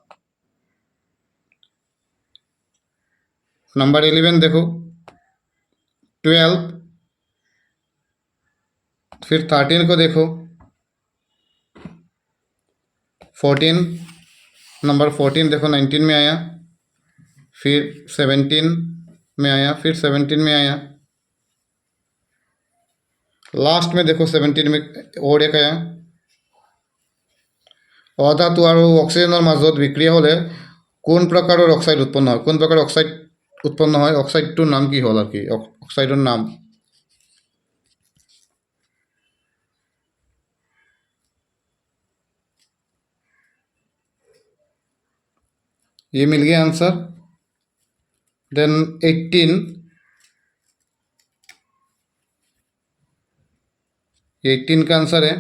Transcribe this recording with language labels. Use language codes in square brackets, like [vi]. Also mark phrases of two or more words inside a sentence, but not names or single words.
[hi] नंबर 11 देखो, 12, फिर 13 को देखो, 14, नंबर 14 देखो 19 में आया, फिर 17 में आया, फिर 17 में आया, लास्ट में देखो 17 में और एक आया। [as] অধাতু আৰু অক্সিজেনৰ মাজত বিক্ৰিয়া হ'লে কোন প্ৰকাৰৰ অক্সাইড উৎপন্ন হয়, কোন প্ৰকাৰৰ অক্সাইড উৎপন্ন হয়, অক্সাইডটোৰ নাম কি হ'ল আৰু কি, অক্সাইডৰ নাম। [hi] ये मिल गया आंसर। देन 18, ये 18 का आंसर है।